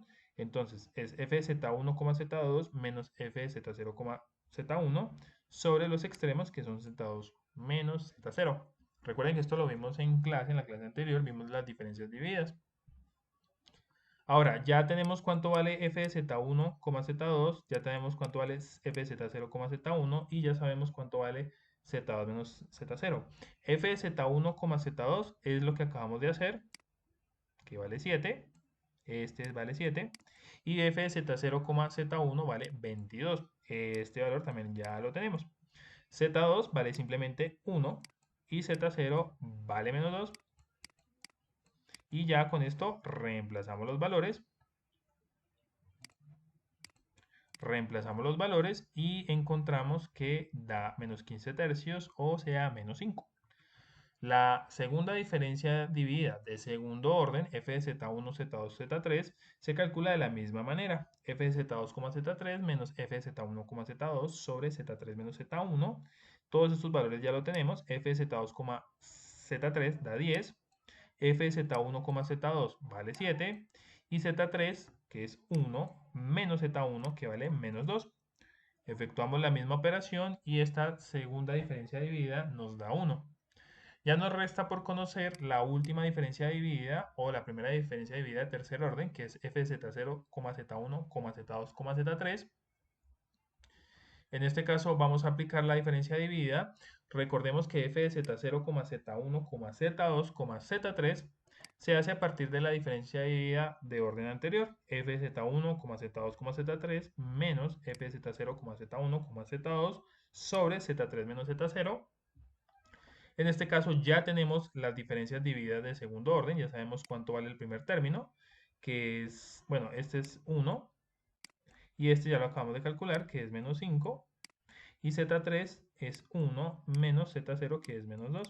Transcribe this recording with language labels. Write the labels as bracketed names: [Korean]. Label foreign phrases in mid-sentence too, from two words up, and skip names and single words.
[Spanish] Entonces es f de z1, z2 menos f de z0, z1 sobre los extremos que son z2 menos z0. Recuerden que esto lo vimos en clase, en la clase anterior, vimos las diferencias divididas. Ahora, ya tenemos cuánto vale f de z1, z2, ya tenemos cuánto vale f de z0, z1 y ya sabemos cuánto vale z2 menos z0. f de z1, z2 es lo que acabamos de hacer, que vale 7. Este vale 7. Y f de z0, z1 vale 22. Este valor también ya lo tenemos. z2 vale simplemente 1 y z0 vale menos 2. Y ya con esto reemplazamos los valores. Reemplazamos los valores y encontramos que da menos 15 tercios, o sea, menos 5. La segunda diferencia dividida de segundo orden, f de z1, z2, z3, se calcula de la misma manera. f de z2, z3 menos f de z1, z2 sobre z3 menos z1. Todos estos valores ya lo tenemos. f de z2, z3 da 10. f de z1, z2 vale 7. Y z3, que es 1, menos z1, que vale menos 2. Efectuamos la misma operación y esta segunda diferencia dividida nos da 1. Ya nos resta por conocer la última diferencia dividida o la primera diferencia dividida de tercer orden, que es f de z0, z1, z2, z3. En este caso vamos a aplicar la diferencia dividida. Recordemos que f de z0, z1, z2, z3 se hace a partir de la diferencia dividida de orden anterior, f de z1, z2, z3 menos f de z0, z1, z2 sobre z3 menos z0. En este caso ya tenemos las diferencias divididas de segundo orden, ya sabemos cuánto vale el primer término, que es, bueno, este es 1, y este ya lo acabamos de calcular, que es menos 5, y z3 es 1 menos z0, que es menos 2.